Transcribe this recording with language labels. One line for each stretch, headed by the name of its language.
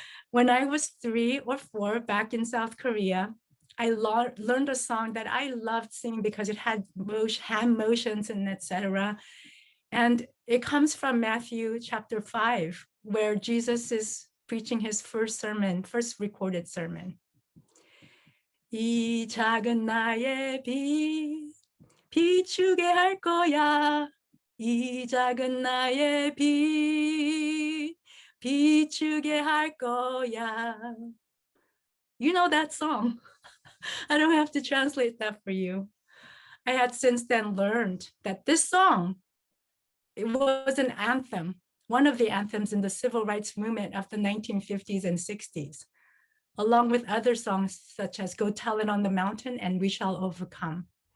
English: When I was 3 or 4 back in South Korea, I learned a song that I loved singing because it had hand motions and etc. And it comes from Matthew chapter 5, where Jesus is preaching his first recorded sermon.
Korean: 이 작은 나의 빛 비추게 할 거야. 이 작은 나의 빛 비추게 할 거야.
English: You know that song. I don't have to translate that for you. I had since then learned that this song, it was an anthem, one of the anthems in the civil rights movement of the 1950s and 60s, along with other songs such as Go Tell It on the Mountain and We Shall Overcome.